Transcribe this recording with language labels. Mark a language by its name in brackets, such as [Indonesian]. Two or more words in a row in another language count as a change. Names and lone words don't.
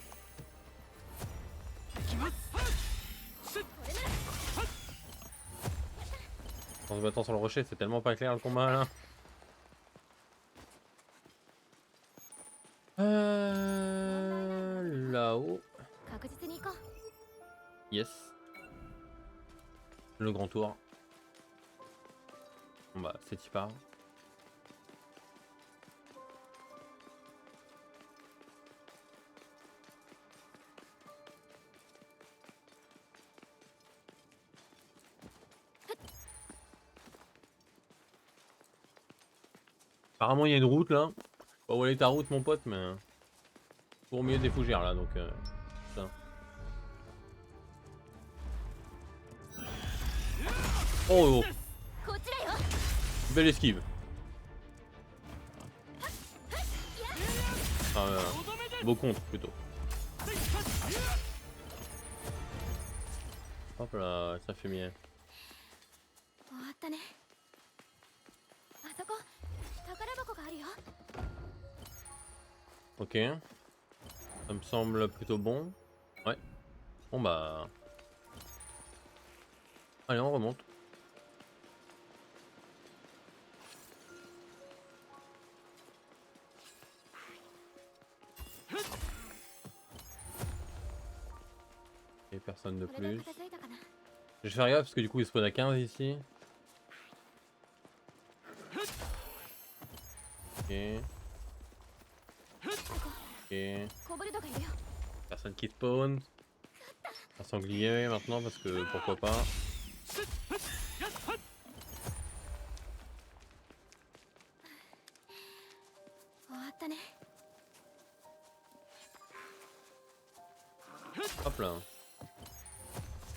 [French] En se battant sur le rocher, c'est tellement pas clair le combat là. Là-haut. [Japanese] 確実に行こう。 [French] Yes. Le grand tour. Bon bah, c'est y part. Apparemment, il y a une route là. Pas où elle est ta route, mon pote, mais. Pour au milieu des fougères là, donc. Ça. Oh, oh. [Japanese] こっちだよ。 [French] Belle esquive. Beau contre plutôt. Hop là, ça fait bien. [Japanese] 終わったね。あそこ宝箱があるよ。 [French] Ok. Ça me semble plutôt bon. Ouais. Bon bah. Allez, on remonte. Et personne de [Japanese] これで [French] plus. [Japanese] 片付いたかな。 [French] Je vais faire gaffe parce que du coup il spawn à 15 ici. Ok. Ok. [Japanese] コブルドがいるよ。 [French] Personne qui spawn. Un sanglier maintenant parce que pourquoi pas. [Japanese] 終わったね。 [French] Hop là.